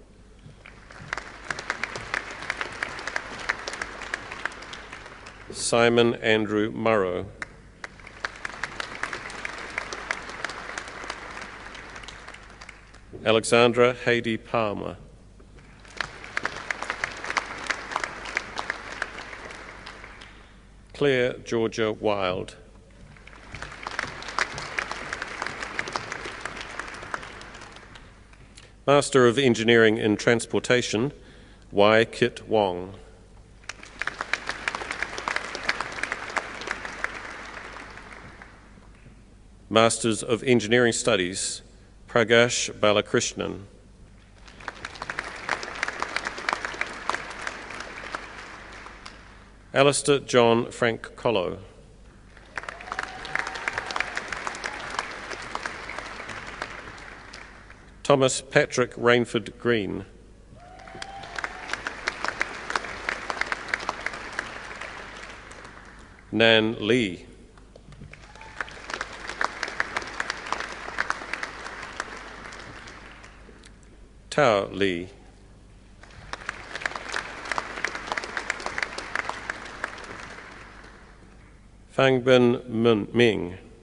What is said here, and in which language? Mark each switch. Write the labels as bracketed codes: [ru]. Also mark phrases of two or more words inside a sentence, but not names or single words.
[en] Simon Andrew Murrow. Alexandra Heidi Palmer. Claire Georgia Wild. Master of Engineering in Transportation, Y. Kit Wong. Masters of Engineering Studies, Pragash Balakrishnan. Alistair John Frank Collo. Thomas Patrick Rainford Green. Nan Lee. Tao Li. Fangbin Ming.